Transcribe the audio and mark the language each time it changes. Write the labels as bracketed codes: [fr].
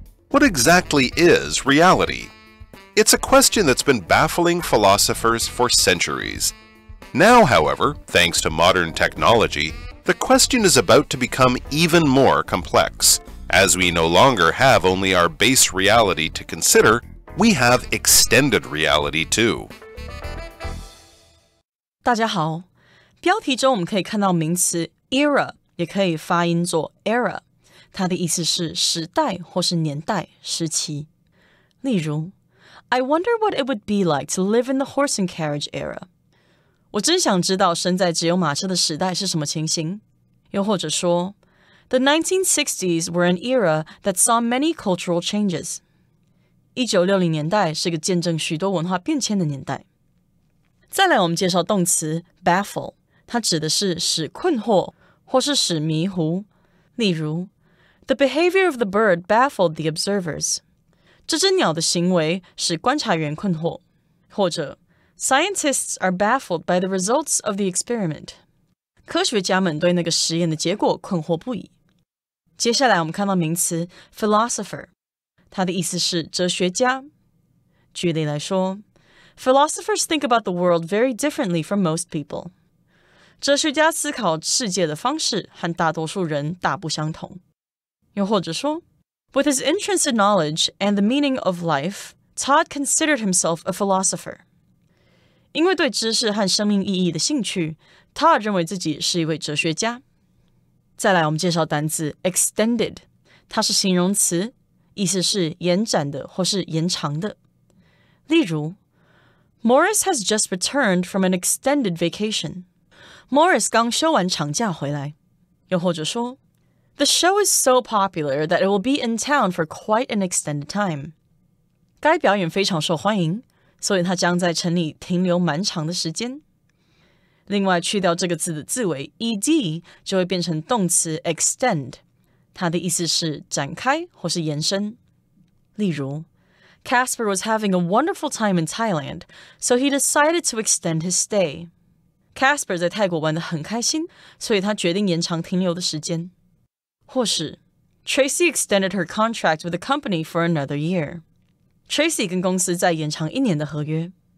[en] What exactly is reality? It's a question that's been baffling philosophers for centuries. Now, however, thanks to modern technology, the question is about to become even more complex. As we no longer have only our base reality to consider, we have extended reality too. [zh] 大家好，标题中我们可以看到名词 era， 也可以发音作 era， 它的意思是时代或是年代、时期。例如 [en] I wonder what it would be like to live in the horse and carriage era. [zh] 我真想知道生在只有马车的时代是什么情形。又或者说 [en] The 1960s were an era that saw many cultural changes. [zh] 1960年代是个见证许多文化变迁的年代。再来我们介绍动词 baffle， 它指的是使困惑或是使迷糊。例如 [en] The behavior of the bird baffled the observers. [zh] 这只鸟的行为使观察员困惑。或者 [en] Scientists are baffled by the results of the experiment. [zh] 科学家们对那个实验的结果困惑不已。接下来我们看到名词 philosopher， 它的意思是哲学家。举例来说 [en] Philosophers think about the world very differently from most people. [zh] 哲学家思考世界的方式和大多数人大不相同。又或者说 [en] With his interest in knowledge and the meaning of life, Todd considered himself a philosopher. [zh] 因为对知识和生命意义的兴趣 Todd 认为自己是一位哲学家。再来我们介绍单字 extended， 它是形容词，意思是延展的或是延长的。例如 [en] Morris has just returned from an extended vacation. [zh] Morris 刚休完长假回来。又或者说 [en] The show is so popular that it will be in town for quite an extended time. [zh] 该表演非常受欢迎，所以它将在城里停留蛮长的时间。另外去掉这个字的字尾 ed 就会变成动词 extend， 它的意思是展开或是延伸。例如 [en] Casper was having a wonderful time in Thailand, so he decided to extend his stay. [zh] Casper 在泰国玩得很开心，所以他决定延长停留的时间。或是 [en] Tracy extended her contract with the company for another year. [zh] Tracy 跟公司再延长1年的合约。